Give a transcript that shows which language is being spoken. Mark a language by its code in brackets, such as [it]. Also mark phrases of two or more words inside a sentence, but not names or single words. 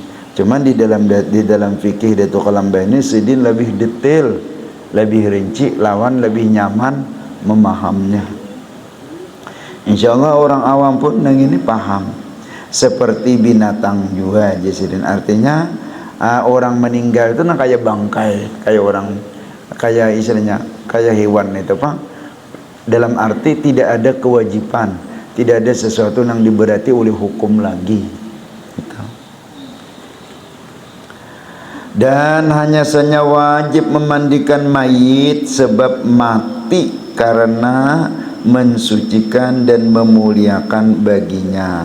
[id] Cuman di dalam fikih Datuk Kalamba ini sidin lebih detail, lebih rinci, lawan lebih nyaman memahamnya. Insyaallah orang awam pun nang ini paham. Seperti binatang juga sidin, artinya orang meninggal itu nang kayak bangkai, kayak orang, kayak istilahnya kayak hewan itu Pak, dalam arti tidak ada kewajiban, tidak ada sesuatu yang diberati oleh hukum lagi gitu. Dan hanya saja wajib memandikan mayit sebab mati karena mensucikan dan memuliakan baginya.